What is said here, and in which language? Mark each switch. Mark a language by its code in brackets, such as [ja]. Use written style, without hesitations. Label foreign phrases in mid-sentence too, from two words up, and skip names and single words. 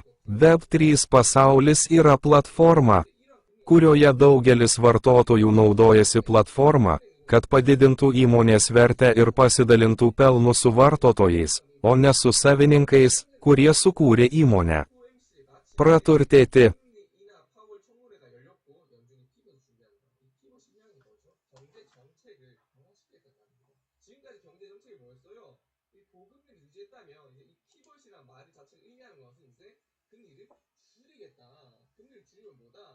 [lt] Web3 pasaulis yra platforma, kurioje daugelis vartotojų naudojasi platforma, kad padidintų įmonės vertę ir pasidalintų pelnu su vartotojais, o ne su savininkais, kurie sukūrė įmonę. Praturtėti. [ko] 지금까지 경제 정책이 뭐였어요? 이 보급을 유지했다면 이제 이 피벗이란 말이 자체가 의미하는 것은 이제 금리를 줄이겠다. 금리를 줄이면 뭐다?